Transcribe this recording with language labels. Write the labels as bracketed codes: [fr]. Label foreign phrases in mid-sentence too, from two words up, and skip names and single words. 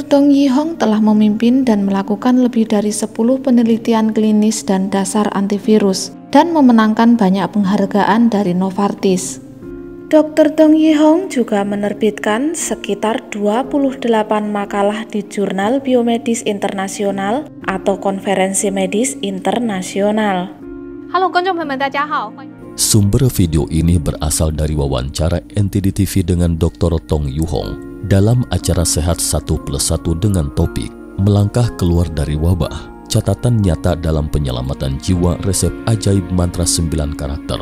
[id] Dong Yihong telah memimpin dan melakukan lebih dari 10 penelitian klinis dan dasar antivirus dan memenangkan banyak penghargaan dari Novartis. Dr. Dong Yihong juga menerbitkan sekitar 28 makalah di jurnal biomedis internasional atau konferensi medis internasional. Halo, [zh] 观众朋友们，大家好。 [id] Sumber video ini berasal dari wawancara NTD TV dengan Dr. Dong Yihong dalam acara Sehat 1+1 dengan topik Melangkah Keluar dari Wabah, Catatan Nyata dalam Penyelamatan Jiwa Resep Ajaib Mantra 9 Karakter.